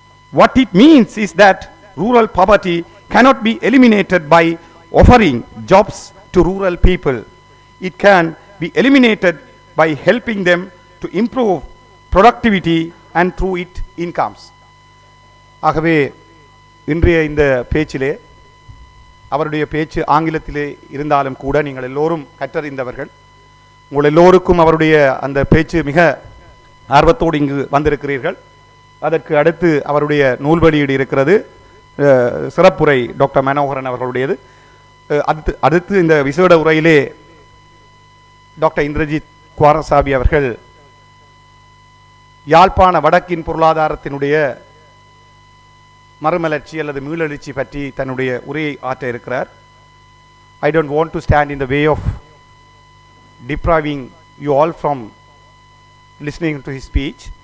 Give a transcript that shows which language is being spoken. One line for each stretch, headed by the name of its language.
English: What it means is that rural poverty cannot be eliminated by offering jobs to rural people. It can be eliminated by helping them to improve productivity and through it incomes.
Tamil: ஆகவே இன்றைய இந்த பேச்சிலே, அவருடைய பேச்சு ஆங்கிலத்திலே இருந்தாலும் கூட நீங்கள் எல்லோரும் கற்றறிந்தவர்கள். உங்கள் எல்லோருக்கும் அவருடைய அந்த பேச்சு மிக ஆர்வத்தோடு இங்கு வந்திருக்கிறீர்கள். அதற்கு அடுத்து அவருடைய நூல் வெளியீடு இருக்கிறது, சிறப்புரை டாக்டர் மனோகரன் அவர்களுடையது. அடுத்து இந்த விசேட உரையிலே டாக்டர் இந்திரஜித் குவாரசாமி அவர்கள் யாழ்ப்பாண வடக்கின் பொருளாதாரத்தினுடைய மறுமலர்ச்சி அல்லது மீளெழுச்சி பற்றி தன்னுடைய உரையை ஆற்ற இருக்கிறார்.
English: I don't want to stand in the way of depriving you all from listening to his speech.